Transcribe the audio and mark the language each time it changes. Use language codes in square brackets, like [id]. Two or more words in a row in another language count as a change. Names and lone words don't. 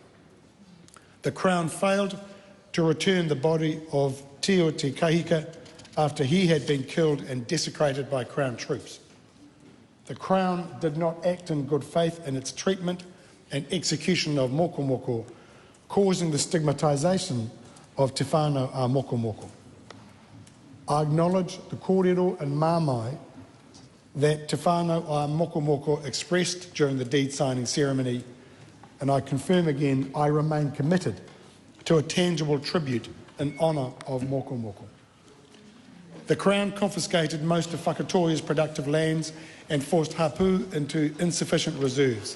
[en] The Crown failed to return the body of Teo Te Kahika after he had been killed and desecrated by Crown troops. The Crown did not act in good faith in its treatment and execution of mokomoko, causing the stigmatisation of Te Whānau a mokomoko. I acknowledge the kōrero and māmai that Te Whānau a mokomoko expressed during the deed signing ceremony, and I confirm again I remain committed to a tangible tribute in honour of mokomoko. The Crown confiscated most of Whakatōhea's productive lands and forced hapu into insufficient reserves.